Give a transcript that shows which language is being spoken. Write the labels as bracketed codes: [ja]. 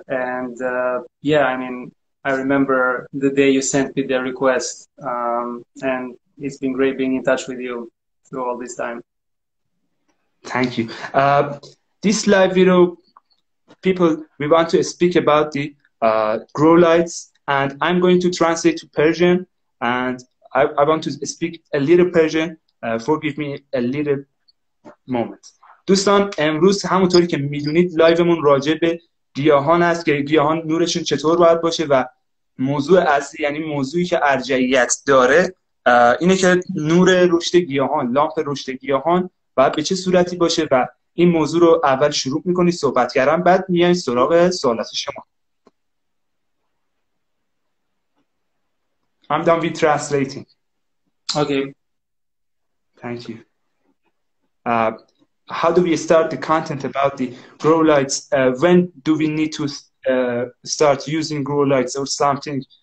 [en] And yeah, I mean, I remember the day you sent me the request, and it's been great being in touch with you through all this time. Thank you. This live video, people, we want to speak about the grow lights, and I'm going to translate to Persian, and I want to speak a little Persian. Forgive me a little moment. [fa] دوستان، امروز همونطوری که میدونید لایومون راجع به گیاهان است که گیاهان نورشون چطور باید باشه و موضوع اصلی، یعنی موضوعی که ارجحیت داره اینه که نور رشد گیاهان، لامپ رشد گیاهان باید به چه صورتی باشه و این موضوع رو اول شروع میکنید صحبت کردن، بعد میایم سراغ سوالات شما. [en] I'm done with translating. Okay. Thank you. How do we start the content about the grow lights? When do we need to start using grow lights or something?